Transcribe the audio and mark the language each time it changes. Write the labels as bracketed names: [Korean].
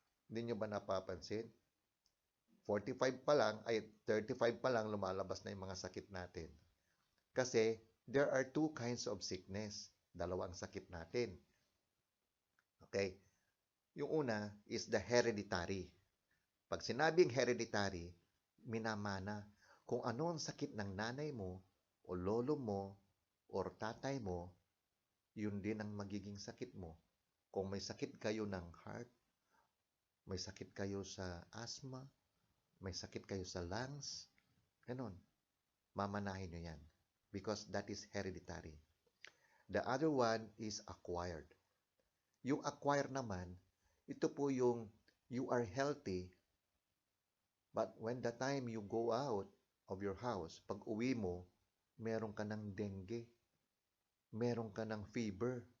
[Filipino] Hindi nyo ba napapansin? 45 pa lang, 35 pa lang lumalabas na yung mga sakit natin. Kasi [English] there are two kinds of sickness. [Filipino] Dalawang sakit natin. [English] Okay? [Filipino] Yung una [English] is the hereditary. [Filipino] Pag sinabing hereditary, minamana kung ano ang sakit ng nanay mo o lolo mo or tatay mo, yun din ang magiging sakit mo. Kung may sakit kayo ng heart, may sakit kayo sa asthma, may sakit kayo sa lungs, ganun. Mamanahin nyo yan [English] because that is hereditary. The other one is acquired. [Filipino] Yung acquired naman, ito po yung [English] you are healthy, but when the time you go out of your house, [Filipino] pag uwi mo, meron ka ng dengue, meron ka ng fever.